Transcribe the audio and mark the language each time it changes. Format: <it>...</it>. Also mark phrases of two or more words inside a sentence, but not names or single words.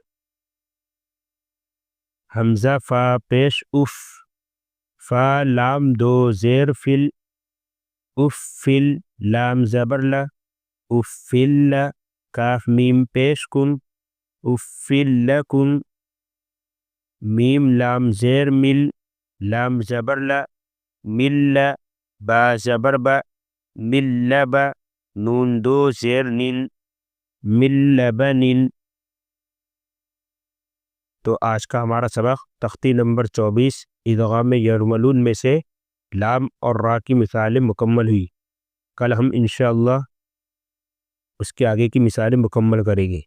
<ur>حمزہ فا پیش اف، فا لام دو زیر فل، اف فل، لام زبر لا، اف فل، کاف میم پیش کن، اف فل لکم، میم لام زیر مل، لام زبر لا، مل، با زبر با، مل با، نون دو زیر نن، مل بنن۔ تو آج کا ہمارا سبق تختی نمبر 24 ادغام یرملون میں سے لام اور را کی مثالیں مکمل ہوئی۔ کل ہم انشاءاللہ اس کے آگے کی مثالیں مکمل کریں گے۔</ur>